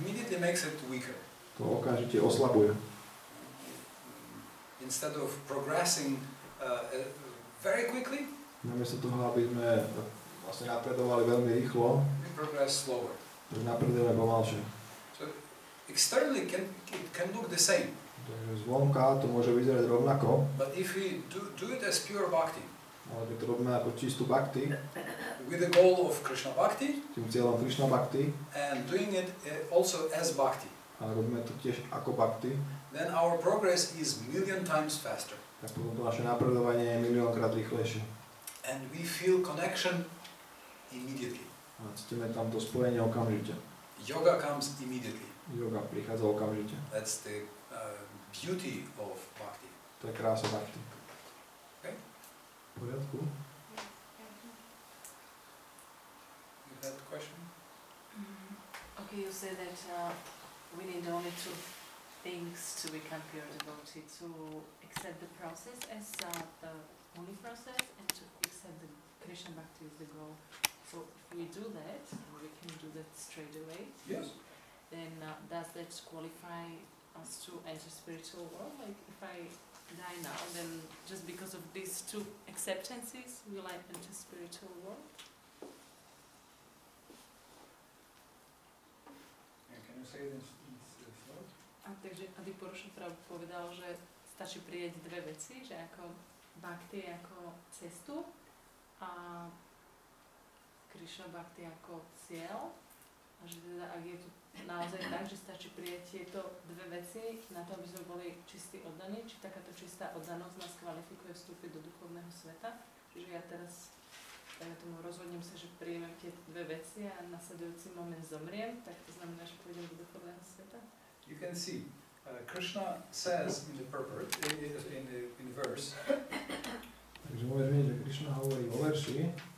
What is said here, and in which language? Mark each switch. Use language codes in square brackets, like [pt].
[en] immediately makes it weaker. [sk] to okamžite oslabuje. [en] Instead of progressing very quickly, [sk] namiesto toho, aby sme vlastne napredovali veľmi rýchlo, [en] we progress slower. [sk] tak napredujeme pomalšie. [en] So externally it can look the same. [sk] Takže zvonka to môže vyzerať rovnako, [en] But if we do it as pure bhakti, [sk] ale keď to robíme ako čistú bhakti, [en] with the goal of Krishna bhakti, [sk] tým cieľom Krišna bhakti, [en] and doing it also as bhakti, [sk] ale robíme to tiež ako bhakti, [en] then our progress is 1,000,000 times faster. [sk] tak potom to naše napredovanie je miliónkrát rýchlejšie. [en] And we feel connection immediately. [sk] A cítime tam to spojenie okamžite. [en] Yoga comes immediately. [sk] Yoga prichádza okamžite. [en] That's the beauty of bhakti. [sk] To je krása bhakti. [en] Okay? [sk] V poriadku? [en] You had a question? Okay, you say that we need only 2 things to become pure devotee, to accept the process as the only process and to accept the Krishna bhakti as the goal. So if we do that, we can do that straight away. Yes. Then does that qualify us to enter spiritual world? Like if I die now, then just because of these 2 acceptances, will I enter spiritual world? Can you say this thought? [sk] A takže Adi Purusha Prabhu povedal, že stačí prijať 2 veci, že ako bhakti ako cestu a Krishna bhakti ako cieľ. A že teda ak je to naozaj tak, že stačí prijať tieto 2 veci na to, aby sme boli čistí oddaní, či takáto čistá oddanosť nás kvalifikuje vstúpiť do duchovného sveta. Čiže ja teraz tomu rozhodnem sa, že príjmem tie 2 veci a nasledujúci moment zomriem, tak to znamená, že pôjdem do duchovného sveta. [en] You can see, Krishna says in the purport, in the verse, [sk] Takže môžeš vidieť, že Krišna hovorí vo verši